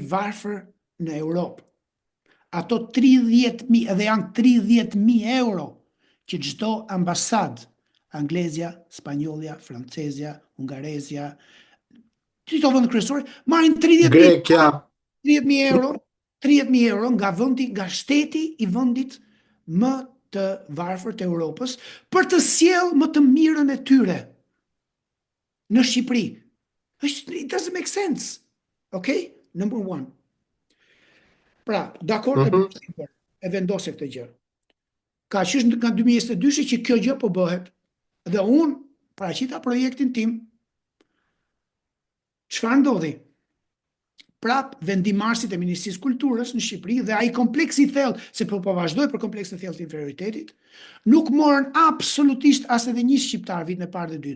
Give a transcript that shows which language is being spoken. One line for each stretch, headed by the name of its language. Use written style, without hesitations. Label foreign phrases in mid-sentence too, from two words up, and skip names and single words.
Albanian: varfër në Europë, ato 30.000, edhe janë 30.000 euro që çdo ambasadë, Anglezja, Spanjollja, Francezja, Hungarezja, çdo vend kryesor, marrin 30.000 euro nga vendi, nga shteti i vendit më të varfër të Europës për të sjellë më të mirën e tyre në Shqipëri.
English: It doesn't make sense. Okay? Number 1.
Albanian: Pra, dakord, e vendosë këtë gjë. Ka qysh nga 2022 që kjo gjë po bëhet. Dhe unë paraqita projektin tim. Çfarë ndodhi? Prap vendimarrësit e Ministrisë Kulturës në Shqipëri dhe ai kompleksi i thellë, se po vazhdoi për kompleksin e thellë të inferioritetit, nuk morën absolutisht as edhe një shqiptar vitin e parë dhe dytë.